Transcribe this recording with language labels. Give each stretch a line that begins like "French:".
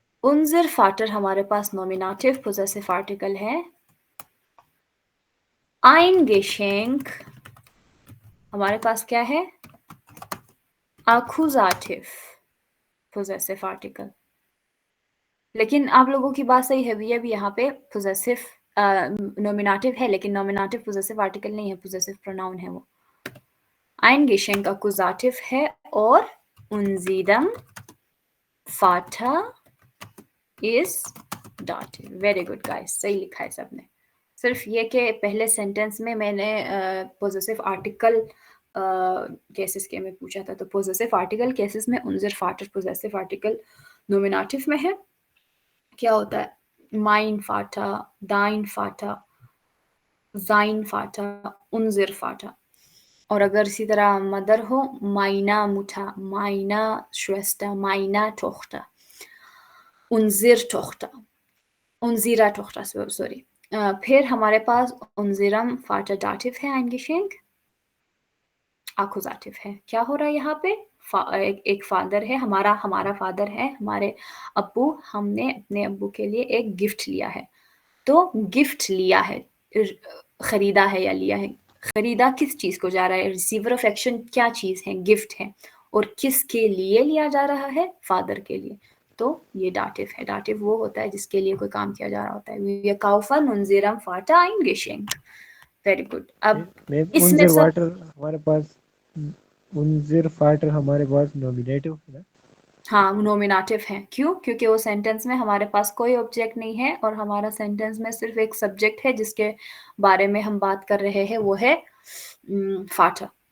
German: Unser Vater
Hindi: हमारे पास
English: nominative possessive article
Hindi: है. Ein Geschenk हमारे पास क्या है?
English: Accusative possessive article.
Hindi: लेकिन आप लोगों की बात सही है, भी यहाँ पे possessive nominative है, लेकिन nominative possessive article नहीं है,
English: possessive pronoun
Hindi: है वो.
German: Ein Geschenk accusative है, और unserem Vater
English: is dative. Very good guys,
Hindi: सही लिखा है सबने. सिर्फ ये कि पहले सेंटेंस में मैंने possessive article केसेस के में पूछा था, तो possessive article केसेस में
German: unser Vater
Hindi: possessive article nominative में है. क्या होता है?
German: Mein Vater, dein Vater, sein Vater, unser Vater.
Hindi: और अगर इसी तरह मदर हो,
German: meine Mutter, meine Schwester, meine Tochter, unsere Tochter, unsere Tochter,
English: sorry.
Hindi: फिर हमारे पास
German: unserem Vater
Hindi: dative है,
German: ein Geschenk
Hindi: accusative है. क्या हो रहा है यहाँ पे? एक फादर है, हमारा फादर है, हमारे अब्बू, हमने अपने अब्बू के लिए एक गिफ्ट लिया है. तो गिफ्ट लिया है, खरीदा है या लिया है. खरीदा किस चीज को जा रहा है? रिसीवर ऑफ एक्शन क्या चीज है? गिफ्ट है. और किसके लिए लिया जा रहा है? फादर के लिए. तो ये दाटिव है. दाटिव वो होता है जिसके लिए कोई काम किया जा रहा होता है.
German: Wir kaufen unserem Vater ein Geschenk.
English: Very good.
Hindi: अब इसमें उनज़र वाटर हमारे पास उनज़िर फाटर हमारे पास नॉमिनेटिव है ना? हाँ, नॉमिनेटिव है। क्यों? क्योंकि वो सेंटेंस में हमारे पास कोई ऑब्जेक्ट नहीं है और हमारा सेंटेंस में सिर्फ एक सब्जेक्ट है जिसके बारे में हम बात कर रहे हैं, वो है फाटर।